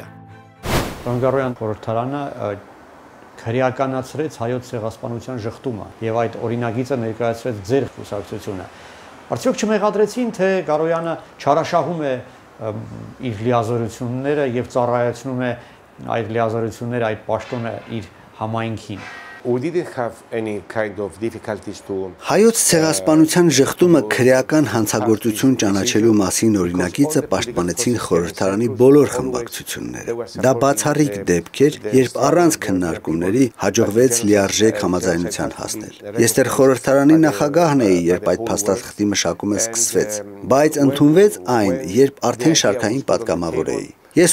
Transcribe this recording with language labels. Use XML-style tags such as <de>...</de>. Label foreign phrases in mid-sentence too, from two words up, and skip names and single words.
<hy>Անգարոյան խորհրդարանը քրեականացրեց հայոց ցեղասպանության ժխտումը եւ այդ օրինագիծը ներկայացրեց ձեր կուսակցությունը։ Արդյոք չմեղադրեցին, թե Կարոյանը չարաշահում է իր լիազորությունները եւ ծառայեցնում է այդ լիազորությունները, այդ պաշտոնը իր համայնքին։</hy> <en>We didn't have any kind of difficulties to</en> <hy>Հայոց ցեղասպանության ժխտումը քրեական հանցագործություն ճանաչելու մասին օրինակիցը պաշտպանեցին խորհրդարանի բոլոր խմբակցությունները։ Դա բացառիկ դեպք էր, երբ առանց քննարկումների հաջողվեց լիարժեք համաձայնության հասնել։ Ես դեռ խորհրդարանի նախագահն էի, երբ այդ փաստաթղթի մշակումը սկսվեց, բայց ընդունվեց այն, երբ արդեն շարքային պատգամավոր էի։ Ես</hy>